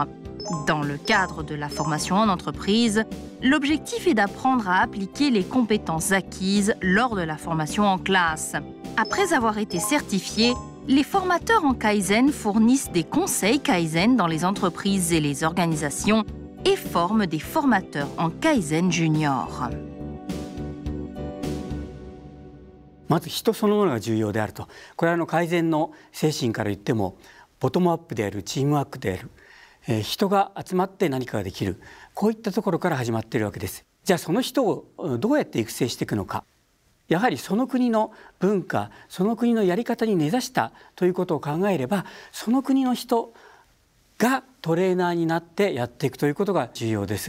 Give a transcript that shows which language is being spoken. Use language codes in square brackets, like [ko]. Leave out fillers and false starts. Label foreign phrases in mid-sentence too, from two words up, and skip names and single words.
[fr] Dans le cadre de la formation en entreprise, l'objectif est d'apprendre à appliquer les compétences acquises lors de la formation en classe. Après avoir été certifiés, les formateurs en Kaizen fournissent des conseils Kaizen dans les entreprises et les organisations et forment des formateurs en Kaizen junior. [ja] まず人そのものが重要であると。これは改善の精神から言ってもボトムアップであるチームワークである、人が集まって何かができる、こういったところから始まっているわけです。じゃあその人をどうやって育成していくのか。やはりその国の文化、その国のやり方に根ざしたということを考えれば、その国の人がトレーナーになってやっていくということが重要です。